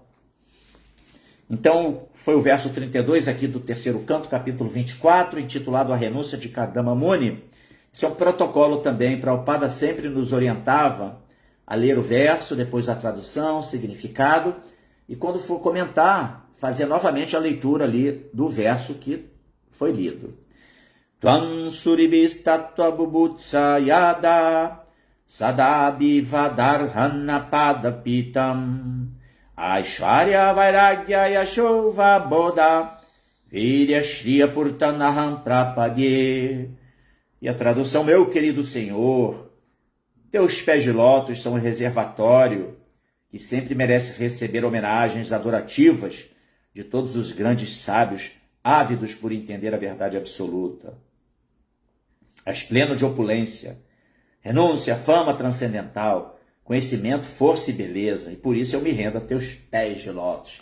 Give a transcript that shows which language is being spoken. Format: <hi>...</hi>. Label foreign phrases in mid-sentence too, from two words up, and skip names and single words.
<pt>Então, foi o verso 32 aqui do terceiro canto, capítulo 24, intitulado A Renúncia de Kardama Muni. Esse é um protocolo também. Prabhupada sempre nos orientava a ler o verso, depois a tradução, significado, e quando for comentar, fazer novamente a leitura ali do verso que foi lido.</pt> <sa>Tvam suribhistattva bubutsa yada sadabi vadarhana padapitam aishwarya vairagya yashova bodha virya shriya purtanaham prapadye.</sa> <pt>E a tradução: meu querido Senhor, teus pés de lótus são um reservatório que sempre merece receber homenagens adorativas de todos os grandes sábios ávidos por entender a verdade absoluta. És pleno de opulência, renúncia, fama transcendental, conhecimento, força e beleza, e por isso eu me rendo a teus pés de lótus.</pt>